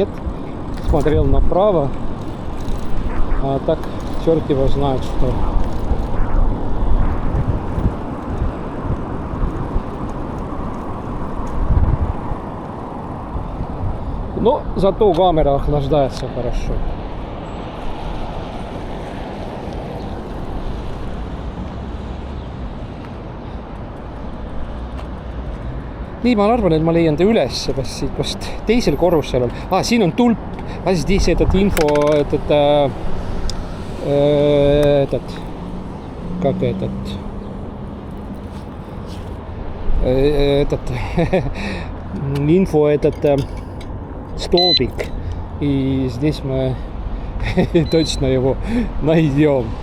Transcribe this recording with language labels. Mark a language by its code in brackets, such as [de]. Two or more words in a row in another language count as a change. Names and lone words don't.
[ru] Смотрел направо, а так черт его знает, что. Но зато камера охлаждается хорошо. [et] Nii, ma arvan, et ma leian ta üles vast teisel korrusel on. Siin on tulp. [ru] Здесь этот инфо, как этот инфо, столбик. И здесь мы точно его найдем.